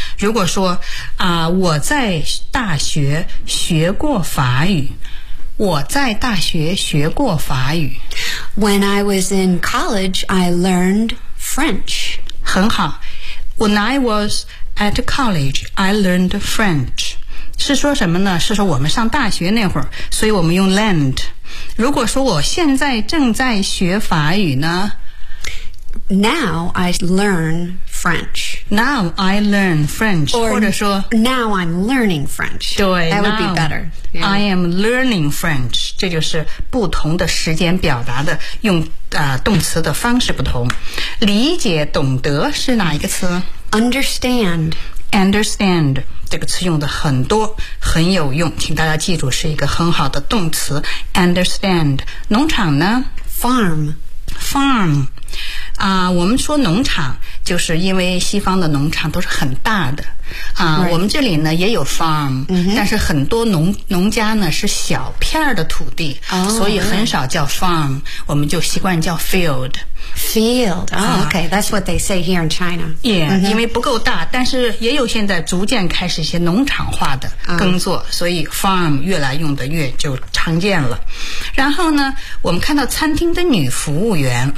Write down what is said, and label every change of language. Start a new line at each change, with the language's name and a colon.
Chinese: 如果说我在大学学过法语，我在大学学过法语。
English: When I was in college, I learned French.
Chinese: 很好。
English: When I was at college, I learned French.
Chinese: 是说什么呢？是说我们上大学那会儿，所以我们用 learned。如果说我现在正在学法语呢，
English: Now I learn French. Now I learn French. Or
Chinese: 或者说
English: Now I'm learning French.
Chinese: 对
English: That would be better.、 Yeah. I am learning French.
Chinese: 这就是不同的时间表达的用、动词的方式不同。理解懂得是哪一个词？
English: Understand. Understand.
Chinese: 这个词用的很多，很有用。请大家记住是一个很好的动词。
English: Understand.
Chinese: 农场呢？
English: Farm. Farm.
Chinese: 我们说农场就是因为西方的农场都是很大的
English: right.
Chinese: 我们这里呢也有 farm、 mm-hmm. 但是很多 农家呢是小片的土地、 oh, 所以很少叫 farm、
English: right.
Chinese: 我们就习惯叫 field
English: field、oh, okay that's what they say here in China yeah、mm-hmm.
Chinese: 因为不够大，但是也有现在逐渐开始一些农场化的耕作、oh. 所以 farm 越来用的越就常见了。然后呢我们看到餐厅的女服务员、